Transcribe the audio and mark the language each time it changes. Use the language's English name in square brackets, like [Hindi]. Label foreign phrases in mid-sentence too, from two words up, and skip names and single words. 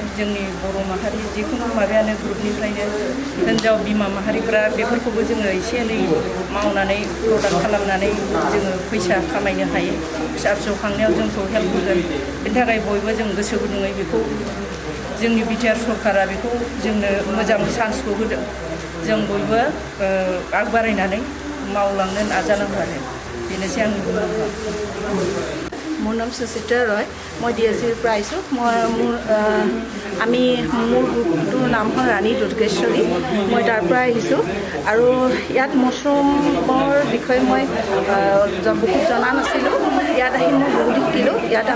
[Bodo] जोंनि बर' माहारि जिखुनु माबायानो ग्रुपनिफ्रायनो हिन्जाव बिमा माहारिफ्रा बेफोरखौबो जोङो एसे एनै मावनानै प्रडाक्ट खालामनानै जोङो फैसा खामायनो हायो फिसा फिसौ खांनायाव जोंखौ हेल्प होगोन बेनि थाखाय बयबो जों गोसो गुदुङै बेखौ जोंनि बिटिआर सरकारा बेखौ जोंनो मोजां चान्सखौ होदों जों बयबो आग बारायनानै मावलांनो नाजानांगौ आरो बेनोसै आंनि बुंनांगौआ [Assamese] মোৰ নাম সুচিত্ৰা ৰয় মই ডিএছচিৰ পৰা আহিছোঁ আমি মোৰ গ্ৰুপটোৰ নাম হ'ল ৰাণী দুৰ্গেশ্বৰী মই তাৰ পৰা আহিছোঁ আৰু ইয়াত মাছৰুমৰ বিষয়ে মই বহুত জনা নাছিলোঁ ইয়াত আহি মই বহুত শিকিলোঁ ইয়াত